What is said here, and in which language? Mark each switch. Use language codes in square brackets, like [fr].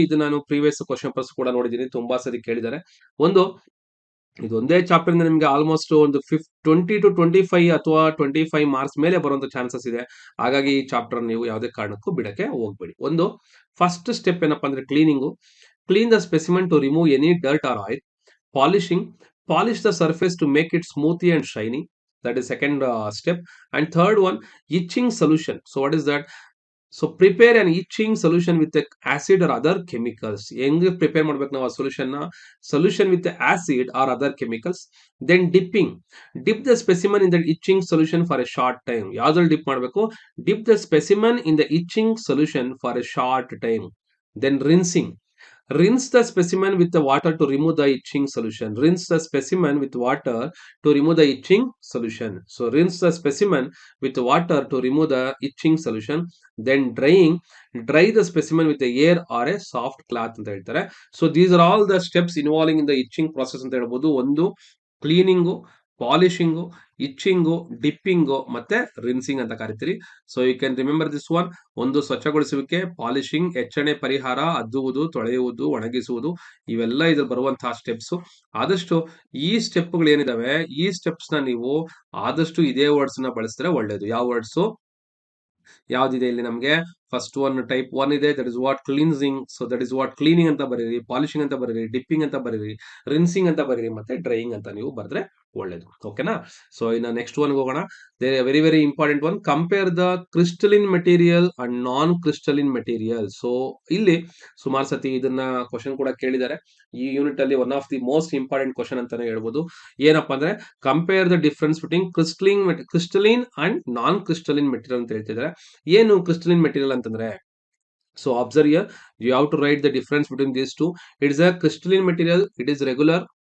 [kn] ಇದು ನಾನು previous question papers ಕೂಡ ನೋಡಿದ್ದೀನಿ, ತುಂಬಾ ಸರಿ ಕೇಳಿದ್ದಾರೆ. ಒಂದು, ಇದೊಂದೇ ಚಾಪ್ಟರ್ ಇಂದ ನಿಮ್ಗೆ ಆಲ್ಮೋಸ್ಟ್ ಒಂದು 20 to 25 ಅಥವಾ 25 ಮಾರ್ಕ್ಸ್ ಮೇಲೆ ಬರುವಂತ ಚಾನ್ಸಸ್ ಇದೆ. ಹಾಗಾಗಿ ಈ ಚಾಪ್ಟರ್ ನೀವು ಯಾವುದೇ ಕಾರಣಕ್ಕೂ ಬಿಡಕ್ಕೆ ಹೋಗ್ಬೇಡಿ. ಒಂದು ಫಸ್ಟ್ ಸ್ಟೆಪ್ ಏನಪ್ಪಾ ಅಂದ್ರೆ cleaning. [en] Clean the specimen to remove any dirt or oil. Polishing, polish the surface to make it smoothy and shiny. That is second step. And third one, itching solution. So what is that? So prepare an itching solution with a acid or other chemicals. [kn] ಹೆಂಗೆ prepare ಮಾಡ್ಬೇಕು ನಾವು ಆ [en] solution with the acid or other chemicals. Then dipping, dip the specimen in the itching solution for a short time. [kn] ಯಾವ್ದ್ರಲ್ಲಿ drip ಮಾಡಬೇಕು? [en] Dip the specimen in the itching solution for a short time. Then rinsing, rinse the specimen with the water to remove the itching solution. Rinse the specimen with water to remove the itching solution. So rinse the specimen with water to remove the itching solution. Then drying, dry the specimen with the air or a soft cloth [kn] ಅಂತ ಹೇಳ್ತಾರೆ. [en] So these are all the steps involving in the itching process [kn] ಅಂತ ಹೇಳ್ಬೋದು. ಒಂದು cleaning, polishing, ಇಚ್ಚಿಂಗು, ಡಿಪ್ಪಿಂಗು ಮತ್ತೆ ರಿನ್ಸಿಂಗ್ ಅಂತ ಕರಿತೀರಿ. [en] So you can remember this one. [kn] ಒಂದು ಸ್ವಚ್ಛಗೊಳಿಸುವಿಕೆ, polishing, ಎಚ್ಚಣೆ ಪರಿಹಾರ, ಅದ್ದುವುದು, ತೊಳೆಯುವುದು, ಒಣಗಿಸುವುದು, ಇವೆಲ್ಲ ಇದ್ರ ಬರುವಂತಹ ಸ್ಟೆಪ್ಸ್. ಆದಷ್ಟು ಈ ಸ್ಟೆಪ್ಗಳು ಏನಿದಾವೆ, ಈ ಸ್ಟೆಪ್ಸ್ ನ ನೀವು ಆದಷ್ಟು ಇದೇ ವರ್ಡ್ಸ್ ನ ಬಳಸಿದ್ರೆ ಒಳ್ಳೇದು. ಯಾವ ವರ್ಡ್ಸ್ ಯಾವ್ದಿದೆ ಇಲ್ಲಿ ನಮ್ಗೆ? ಫಸ್ಟ್ ಒನ್ ಟೈಪ್ 1 ಇದೆ, [en] That is what cleansing. [kn] So that is what cleaning ಅಂತ ಬರೀರಿ, ಪಾಲಿಶಿಂಗ್ ಅಂತ ಬರೀರಿ, ಡಿಪ್ಪಿಂಗ್ ಅಂತ ಬರೀರಿ, ರಿನ್ಸಿಂಗ್ ಅಂತ ಬರೀರಿ, ಮತ್ತೆ ಡ್ರೈಯಿಂಗ್ ಅಂತ ನೀವು ಬರೆದ್ರೆ ಒಳ್ಳೇದು. ಓಕೆನಾ. ಸೊ ಇನ್ನು ನೆಕ್ಸ್ಟ್ ಒನ್ ಹೋಗೋಣ. [en] Very very important one, compare the crystalline material and non crystalline material. [kn] So ಇಲ್ಲಿ ಸುಮಾರು ಸತಿ ಇದನ್ನ ಕ್ವಶನ್ ಕೂಡ ಕೇಳಿದ್ದಾರೆ. ಈ ಯೂನಿಟ್ ಅಲ್ಲಿ [en] one of the most important question [kn] ಅಂತಾನೆ ಹೇಳ್ಬೋದು. ಏನಪ್ಪಾ ಅಂದ್ರೆ [en] compare the difference between crystalline and non crystalline material [kn] ಅಂತ ಹೇಳ್ತಿದ್ದಾರೆ. ಏನು ಕ್ರಿಸ್ಟಲಿನ್ ಮೆಟೀರಿಯಲ್ ಅಂತಂದ್ರೆ, [en] so observe here, you have to write the difference between these two. It is a crystalline material, it is regular.